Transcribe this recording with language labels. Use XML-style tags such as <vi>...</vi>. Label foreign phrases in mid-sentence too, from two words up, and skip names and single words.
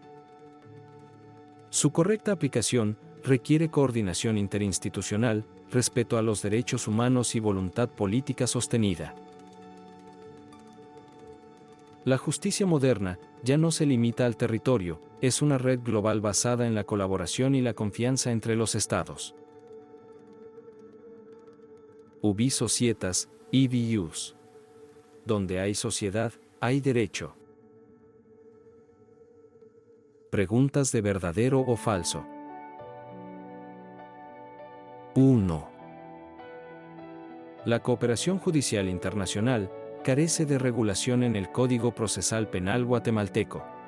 <es>Su correcta aplicación requiere coordinación interinstitucional, respeto a los derechos humanos y voluntad política sostenida. La justicia moderna ya no se limita al territorio, es una red global basada en la colaboración y la confianza entre los estados.</es> <la>Ubi societas, ibi ius.</la> <es>Donde hay sociedad, hay derecho. Preguntas de verdadero o falso. 1. La cooperación judicial internacional carece de regulación en el Código Procesal Penal guatemalteco.</es>